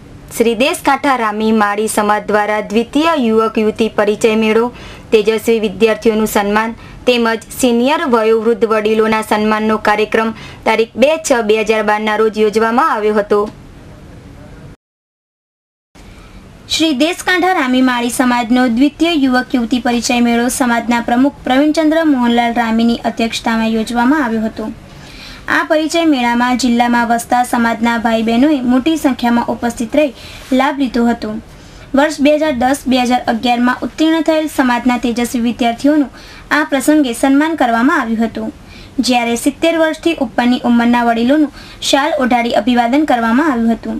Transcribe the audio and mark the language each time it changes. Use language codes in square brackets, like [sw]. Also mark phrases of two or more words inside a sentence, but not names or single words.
[gu] શ્રી દેશકાંઠા રામી માળી સમાજ દ્વારા દ્વિતીય યુવક યુવતી પરિચય મેળો, તેજસ્વી વિદ્યાર્થીઓનું સન્માન તેમજ સિનિયર વયોવૃદ્ધ વડીલોના સન્માનનો કાર્યક્રમ તારીખ 2/6/2012 રોજ યોજવામાં આવ્યો હતો। શ્રી દેશકાંઠા રામી માળી સમાજનો દ્વિતીય યુવક યુવતી પરિચય મેળો સમાજના પ્રમુખ પ્રવીણચંદ્ર મોહનલાલ રામીની અધ્યક્ષતામાં યોજવામાં આવ્યો હતો। આ પરિચય મેળામાં જિલ્લામાં વસતા સમાજના ભાઈ બહેનોએ મોટી સંખ્યામાં ઉપસ્થિત રહી લાભ લીધો હતો। વર્ષ 2010-2011 માં ઉત્તીર્ણ થયેલ સમાજના તેજસ્વી વિદ્યાર્થીઓનું આ પ્રસંગે સન્માન કરવામાં આવ્યું હતું, જ્યારે 70 વર્ષથી ઉપરની ઉંમરના વડીલોનું શાલ ઓઢાડી અભિવાદન કરવામાં આવ્યું હતું।